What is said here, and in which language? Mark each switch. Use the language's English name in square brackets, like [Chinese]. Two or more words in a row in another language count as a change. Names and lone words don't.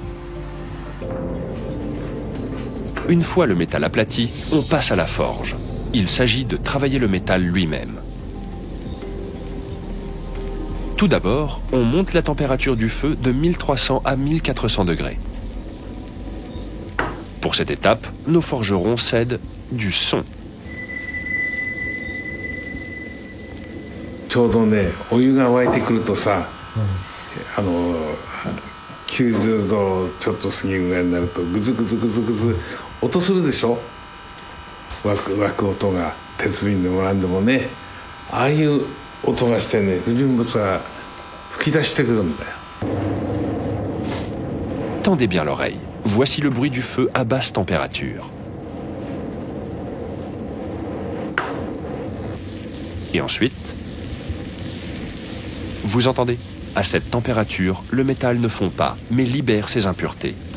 [French] Une fois le métal aplati, on passe à la forge. Il s'agit de travailler le métal lui-même. Tout d'abord, on monte la température du feu de 1300 à 1400 degrés. Pour cette étape, nos forgerons cèdent du son. [Japanese] ちょうどね、お湯が沸いてくるとさ、90度ちょっと過ぎるぐらいになるとグズグズグズグズ音するでしょ。沸く音が鉄瓶でもなんでもね、ああいう音がしてね、不純物が吹き出してくるんだよ。 [French] tendez bien l'oreille. Voici le bruit du feu à basse température. Et ensuite, vous entendez? À cette température, le métal ne fond pas, mais libère ses impuretés.